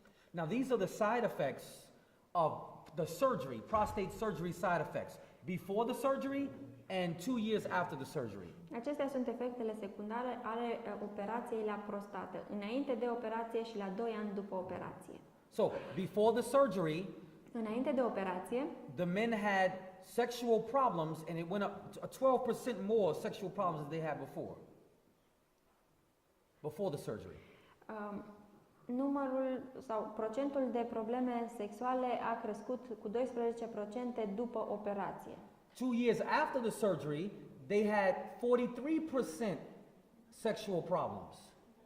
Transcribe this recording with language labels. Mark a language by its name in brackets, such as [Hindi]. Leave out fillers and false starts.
[English] Now these are the side effects of the surgery, prostate surgery side effects, before the surgery and 2 years after the surgery. [Romanian] Acestea sunt efectele secundare ale operației la prostată, înainte de operație și la 2 ani după operație. [English] So, before the surgery, [Romanian] Înainte de operație, [English] the men had sexual problems and it went up to 12% more sexual problems than they had before the surgery. [Romanian] Numărul sau procentul de probleme sexuale a crescut cu 12% după operație. [English] 2 years after the surgery, they had 43% sexual problems.